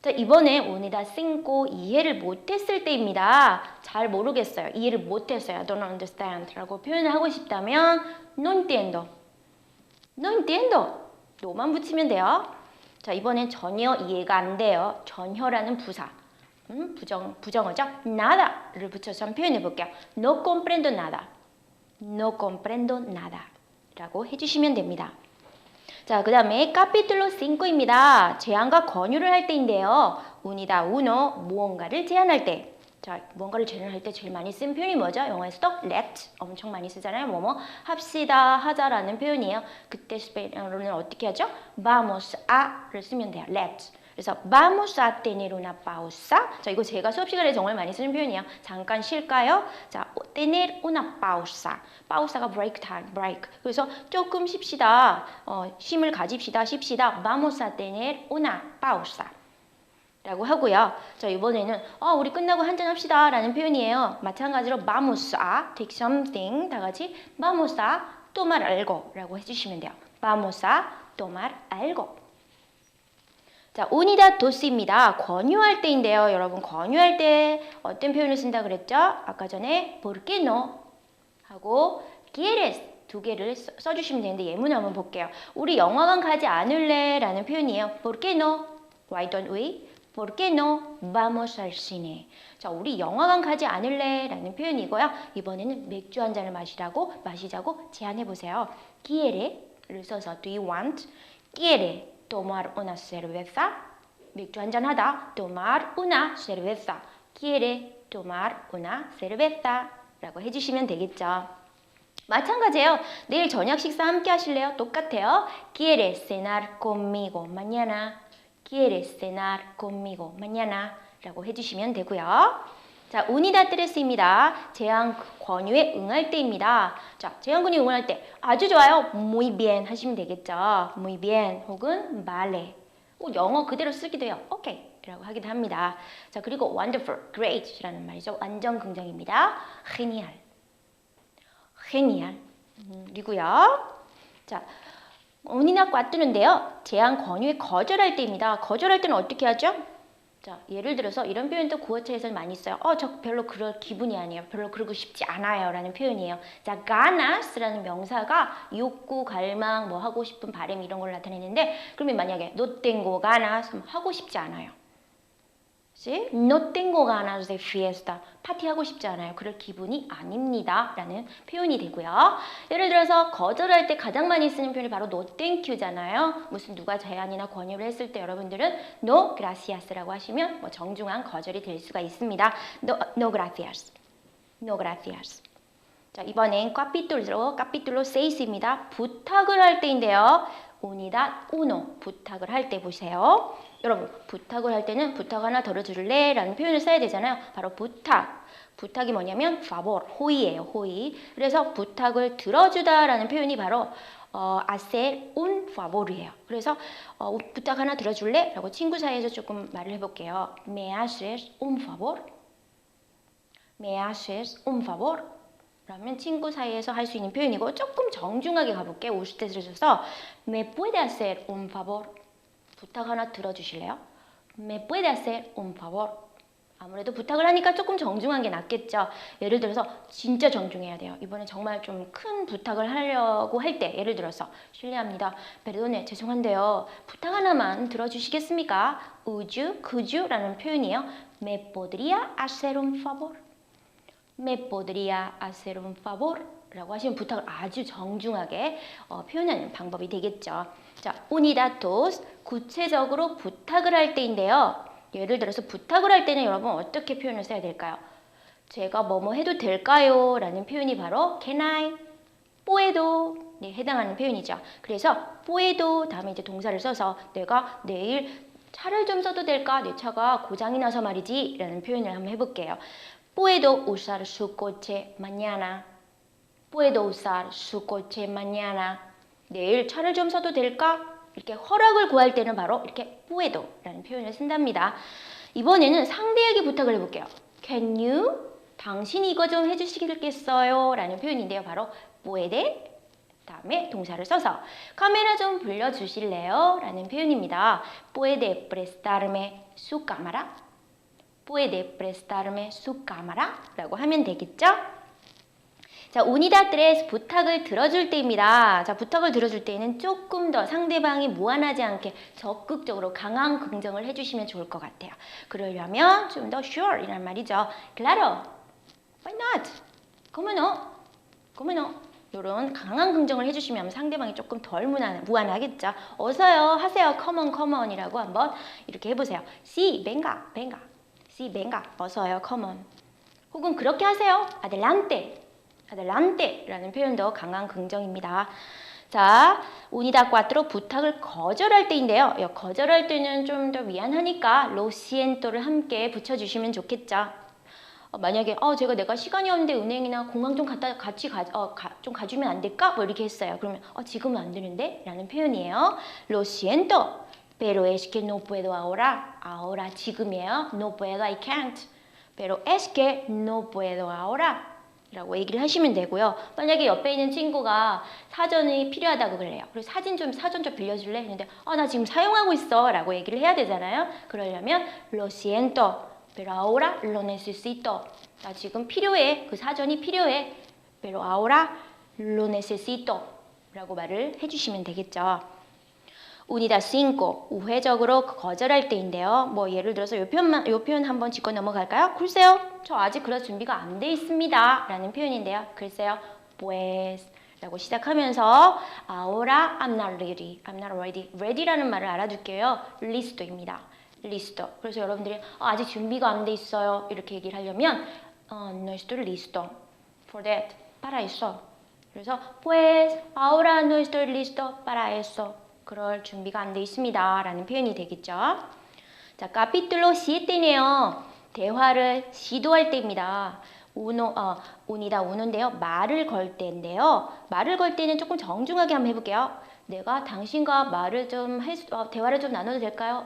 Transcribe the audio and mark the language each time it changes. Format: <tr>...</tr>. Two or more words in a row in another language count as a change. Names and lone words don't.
<ko>자, 이번에 오니다 cinco 이해를 못했을 때입니다. 잘 모르겠어요. 이해를 못했어요.</ko> <en>I don't understand</en> <ko>라고 표현을 하고 싶다면</ko> <es>no entiendo. no entiendo.</es> <ko>no만 붙이면 돼요. 자, 이번엔 전혀 이해가 안 돼요. 전혀라는 부사. 부정어죠? nada를 붙여서 한번 표현해 볼게요.</ko> <es>No comprendo nada. No comprendo nada.</es> <ko>라고 해주시면 됩니다. 자, 그 다음에 capítulo 5입니다. 제안과 권유를 할 때인데요.</ko> <es>unida uno,</es> <ko>무언가를 제안할 때. 자, 무언가를 제안할 때 제일 많이 쓰는 표현이 뭐죠? 영어에서도 let 엄청 많이 쓰잖아요. 뭐뭐 합시다, 하자라는 표현이에요. 그때 스페인어로는 어떻게 하죠?</ko> <es>vamos a를</es> <ko>쓰면 돼요.</ko> <es>let. 그래서 vamos a tener una pausa.</es> <ko>자, 이거 제가 수업 시간에 정말 많이 쓰는 표현이에요. 잠깐 쉴까요? 자,</ko> <es>tener una pausa.</es> <en>pausa가 break time, break.</en> <ko>그래서 조금 쉽시다. 쉼을 가집시다, 쉽시다. vamos a tener una pausa. 라고 하고요. 자, 이번에는 우리 끝나고 한잔 합시다 라는 표현이에요.</ko> <es>마찬가지로 vamos a</es> <en>take something</en> <ko>다 같이</ko> <es>vamos a tomar algo</es> <ko>라고 해주시면 돼요.</ko> <es>vamos a tomar algo. 자, unida dos입니다.</es> <ko>권유할 때인데요. 여러분, 권유할 때 어떤 표현을 쓴다 그랬죠? 아까 전에</ko> <es>¿por qué no?</es> <ko>하고 quieres 두 개를 써주시면 되는데 예문 한번 볼게요. 우리 영화관 가지 않을래? 라는 표현이에요.</ko> <es>¿por qué no?</es> <en>Why don't we?</en> <es>¿por qué no? Vamos al cine.</es> <ko>자, 우리 영화관 가지 않을래? 라는 표현이고요. 이번에는 맥주 한 잔을 마시자고 제안해 보세요.</ko> <en>¿quiere를 써서 do you want?</en> <es>¿quiere? tomar una cerveza,</es> <ko>맥주 한잔 하다,</ko> <es>tomar una cerveza, quiere tomar una cerveza</es> <ko>라고 해주시면 되겠죠. 마찬가지예요. 내일 저녁 식사 함께 하실래요? 똑같아요.</ko> <es>quiere cenar conmigo mañana, quiere cenar conmigo mañana</es> <ko>라고 해주시면 되고요. 자,</ko> <es>unida tres입니다.</es> <ko>제안 권유에 응할 때입니다. 자, 제안 권유에 응할 때 아주 좋아요.</ko> <es>muy bien</es> <ko>하시면 되겠죠.</ko> <es>muy bien 혹은 vale.</es> <ko>영어 그대로 쓰기도 해요. 오케이 라고 하기도 합니다. 자, 그리고 wonderful, great이라는 말이죠. 완전 긍정입니다.</ko> <es>genial, genial.</es> <ko>그리고요. 자,</ko> <es>unida cuatro인데요.</es> <ko>제안 권유에 거절할 때입니다. 거절할 때는 어떻게 하죠? 자, 예를 들어서 이런 표현도 구어체에서 많이 써요. 저 별로 그럴 기분이 아니에요. 별로 그러고 싶지 않아요. 라는 표현이에요. 자, ganas라는 명사가 욕구, 갈망, 뭐 하고 싶은 바람 이런 걸 나타내는데 그러면 만약에</ko> <es>no tengo ganas</es> <ko>하고 싶지 않아요.</ko> <es>No tengo ganas de fiesta.</es> <ko>파티하고 싶지 않아요. 그럴 기분이 아닙니다. 라는 표현이 되고요. 예를 들어서 거절할 때 가장 많이 쓰는 표현이 바로</ko> <en>no thank you</en> <ko>잖아요. 무슨 누가 제안이나 권유를 했을 때 여러분들은</ko> <es>no gracias</es> <ko>라고 하시면 뭐 정중한 거절이 될 수가 있습니다.</ko> <es>No gracias. No gracias.</es> <ko>자, 이번엔 capítulo 6입니다. 부탁을 할 때인데요.</ko> <es>unida uno.</es> <ko>부탁을 할 때 보세요. 여러분, 부탁을 할 때는 부탁 하나 덜어줄래? 라는 표현을 써야 되잖아요. 바로 부탁. 부탁이 뭐냐면 favor, 호의예요. 호의. 그래서 부탁을 들어주다 라는 표현이 바로</ko> <es>hacer un favor</es> <ko>이에요. 그래서 부탁 하나 들어줄래? 라고 친구 사이에서 조금 말을 해볼게요.</ko> <es>Me haces un favor? Me haces un favor?</es> <ko>그러면 친구 사이에서 할 수 있는 표현이고 조금 정중하게 가볼게요. 우스tet을 써서</ko> <es>Me puede hacer un favor?</es> <ko>부탁 하나 들어주실래요?</ko> <es>Me puede hacer un favor?</es> <ko>아무래도 부탁을 하니까 조금 정중한 게 낫겠죠. 예를 들어서 진짜 정중해야 돼요. 이번에 정말 좀 큰 부탁을 하려고 할 때 예를 들어서 실례합니다. perdone, 죄송한데요. 부탁 하나만 들어주시겠습니까?</ko> <en>Would you, could you?</en> <ko>라는 표현이에요.</ko> <es>Me podría hacer un favor? Me podría hacer un favor?</es> <ko>라고 하시면 부탁을 아주 정중하게 표현하는 방법이 되겠죠. 자,</ko> <es>unida dos,</es> <ko>구체적으로 부탁을 할 때인데요. 예를 들어서 부탁을 할 때는 여러분 어떻게 표현을 써야 될까요? 제가 뭐뭐 해도 될까요? 라는 표현이 바로 can I, puedo 네, 해당하는 표현이죠. 그래서 puedo 다음에 이제 동사를 써서 내가 내일 차를 좀 써도 될까? 내 차가 고장이 나서 말이지 라는 표현을 한번 해볼게요.</ko> <es>Puedo usar su coche mañana. Puedo usar su coche mañana.</es> <ko>내일 차를 좀 써도 될까? 이렇게 허락을 구할 때는 바로 이렇게 puedo라는 표현을 쓴답니다. 이번에는 상대에게 부탁을 해볼게요.</ko> <en>Can you?</en> <ko>당신이 이거 좀 해주시겠어요? 라는 표현인데요. 바로 puede, 다음에 동사를 써서 카메라 좀 불려주실래요? 라는 표현입니다.</ko> <es>Puede prestarme su cámara? Puede prestarme su cámara?</es> <ko>라고 하면 되겠죠? 자, unida tres 부탁을 들어줄 때입니다. 자, 부탁을 들어줄 때는 조금 더 상대방이 무안하지 않게 적극적으로 강한 긍정을 해주시면 좋을 것 같아요. 그러려면 좀 더 sure 이란 말이죠.</ko> <es>Claro,</es> <en>why not?</en> <es>Como no? Como no?</es> <ko>이런 강한 긍정을 해주시면 상대방이 조금 덜 무안하겠죠. 어서요, 하세요.</ko> <en>Come on, come on</en> <ko>이라고 한번 이렇게 해보세요.</ko> <es>Sí, venga, venga. Sí, venga.</es> <ko>어서요,</ko> <en>come on.</en> <ko>혹은 그렇게 하세요.</ko> <es>Adelante. adelante 라는 표현도 강한 긍정입니다.</es> <ko>자, unida cuatro 부탁을 거절할 때인데요. 거절할 때는 좀 더 미안하니까</ko> <es>lo siento</es> <ko>를 함께 붙여주시면 좋겠죠. 만약에 내가 시간이 없는데 은행이나 공항 좀 같이 좀 가주면 안 될까? 뭐 이렇게 했어요. 그러면 지금은 안 되는데? 라는 표현이에요.</ko> <es>lo siento, pero es que no puedo ahora. ahora 지금이에요. no puedo,</es> <en>I can't.</en> <es>pero es que no puedo ahora.</es> <ko>라고 얘기를 하시면 되고요. 만약에 옆에 있는 친구가 사전이 필요하다고 그래요. 그래서 사전 좀 빌려줄래? 했는데 나 지금 사용하고 있어 라고 얘기를 해야 되잖아요.</ko> <es>그러려면 lo siento, pero ahora lo necesito.</es> <ko>나 지금 필요해. 그 사전이 필요해.</ko> <es>pero ahora lo necesito</es> <ko>라고 말을 해주시면 되겠죠.</ko> <es>unida cinco,</es> <ko>우회적으로 거절할 때인데요. 뭐 예를 들어서 요 표현 한번 짚고 넘어갈까요? 글쎄요, 저 아직 그럴 준비가 안 돼 있습니다. 라는 표현인데요. 글쎄요,</ko> <en>pues</en> <ko>라고 시작하면서</ko> <en>ahora I'm not ready, I'm not ready.</en> <ko>ready라는 말을 알아둘게요. listo입니다. listo. 그래서 여러분들이 아직 준비가 안 돼 있어요. 이렇게 얘기를 하려면</ko> <es>no estoy listo</es> <en>for that.</en> <es>para eso. 그래서 pues ahora no estoy listo para eso.</es> <ko>그럴 준비가 안 돼 있습니다. 라는 표현이 되겠죠. 자, capítulo 7네요. 대화를 시도할 때입니다. unida uno인데요. 말을 걸 때인데요. 말을 걸 때는 조금 정중하게 한번 해볼게요. 내가 당신과 대화를 좀 나눠도 될까요?</ko>